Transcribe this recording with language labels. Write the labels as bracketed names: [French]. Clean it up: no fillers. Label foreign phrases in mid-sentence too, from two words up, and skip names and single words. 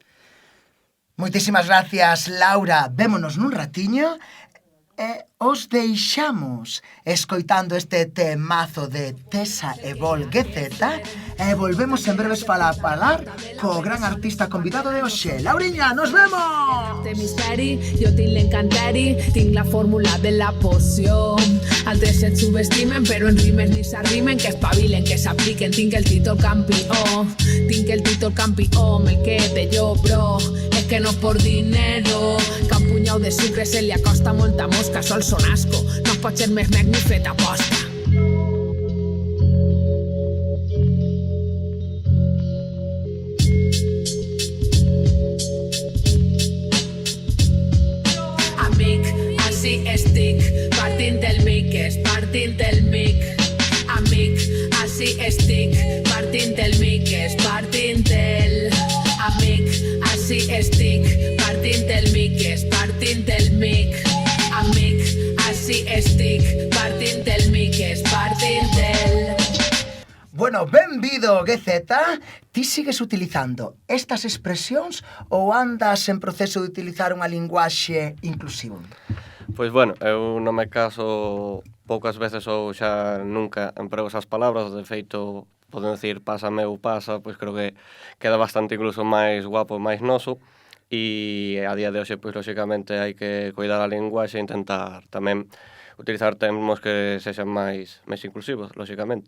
[Galician] Moitísimas gracias, Laura. Vémonos nun ratiño e os deixamos escoitando este temazo de Tesa e Vol GZ e volvemos en breves para falar co gran artista convidado de hoxe. Lauriña, nos vemos! [Catalan] Yo tinc l'encanteri, tinc la fórmula de la poció. Altres et subestimen, però en rimes ni s'arrimen, que espavilen, que s'apliquen. Tinc el títol campió, tinc el títol campió, el que de jo, bro, és que [Spanish] no por dinero, [Catalan] que un punyau de sucre se li acosta molta mosca, sol son asco, no pot ser més mec ni fet aposta. Amic, així estic, partint del mic, és partint del mic. Amic, així estic, partint del mic, és partint del... Amic, així estic, partint del mic, és partint del mic. Amic, així estic, partint del mic, és partint del... [Galician] Bueno, benvido, GZ. Ti sigues utilizando estas expresións ou andas en proceso de utilizar unha linguaxe inclusiva? Pois bueno, eu non me caso poucas veces ou xa nunca emprego esas palabras, de feito, poden decir pasa meu pasa, pois creo que queda bastante incluso máis guapo, máis noso, e a día de hoxe, pois lóxicamente hai que cuidar a linguaxe e intentar tamén utilizar termos que sexan máis inclusivos, lóxicamente.